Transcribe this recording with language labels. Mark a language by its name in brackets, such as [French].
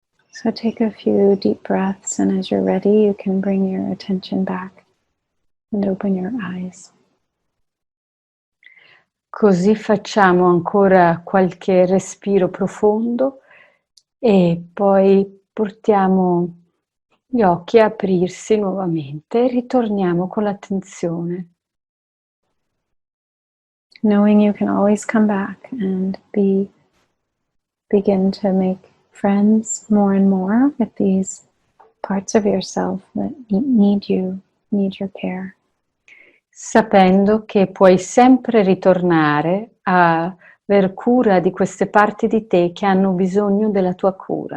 [English] So take a few deep breaths, and as you're ready, you can bring your attention back and open your eyes. [Italian] Così facciamo ancora qualche respiro profondo e poi portiamo gli occhi a aprirsi nuovamente e ritorniamo con l'attenzione. [English] Knowing you can always come back and begin to make friends more and more with these parts of yourself that need you, need your care. [Italian] Sapendo che puoi sempre ritornare a aver cura di queste parti di te che hanno bisogno della tua cura